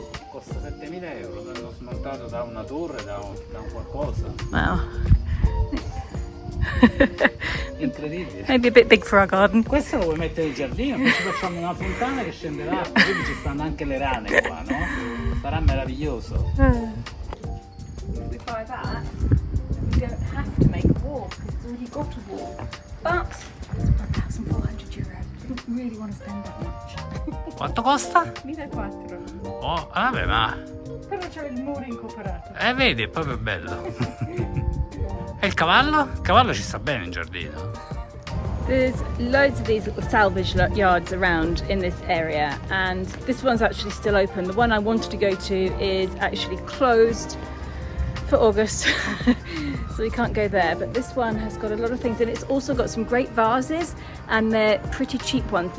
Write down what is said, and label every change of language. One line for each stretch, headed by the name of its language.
Italian: Costa 7.000 euro, l'hanno smontato da una torre, da un qualcosa. Wow. Incredibile.
English: Maybe a bit big for our garden.
Italian: Questo lo vuoi mettere in giardino, poi ci facciamo una fontana che scende l'acqua, quindi ci stanno anche le rane qua, no? Sarà meraviglioso.
English: If we buy that, we don't have to make a wall because it's already got a wall. But it's 1,400 euro. I didn't really want to spend that much.
Italian: Quanto costa? 1.400. Oh, vabbè, ma... Però c'è il muro incorporato. Vedi, è proprio bello. E il cavallo? Il cavallo ci sta bene in giardino.
English: There's loads of these little salvage yards around in this area and this one's actually still open. The one I wanted to go to is actually closed for August so we can't go there, but this one has got a lot of things and it's also got some great vases and they're pretty cheap ones.